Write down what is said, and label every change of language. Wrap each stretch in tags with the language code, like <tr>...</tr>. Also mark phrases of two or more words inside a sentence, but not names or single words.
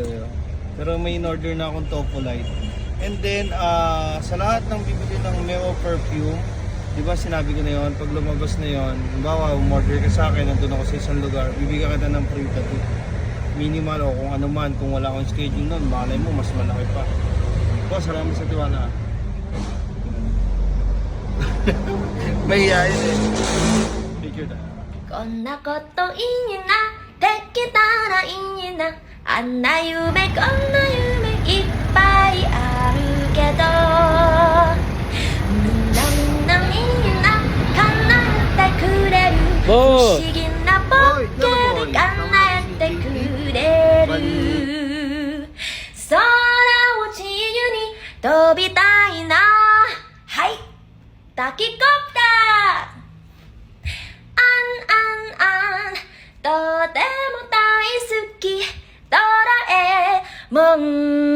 <tl>Pero may in-order na akong Topo Light.</tl> <en>And then,</en> <tl>sa lahat ng bibili ng Meo perfume, di ba sinabi ko na yun, pag lumabas na yun, halimbawa, umorder ka sa akin, nandun ako sa isang lugar, bibigyan kita ng</tl> <en>free tattoo.</en> <tl>Minimal o kung ano man, kung wala akong schedule nun, malay mo, mas malaki pa. Boss, salamat sa tiwala. May iyayin eh. Picture na.</tl> <ja>こんなこといいなできたらいいなあんな夢こんな夢いっぱいあるけどみんなみんないいな叶えてくれる不思議なボケで叶えてくれる空を自由に飛びたいなはいタキコプターとても大好きドラえもん</ja>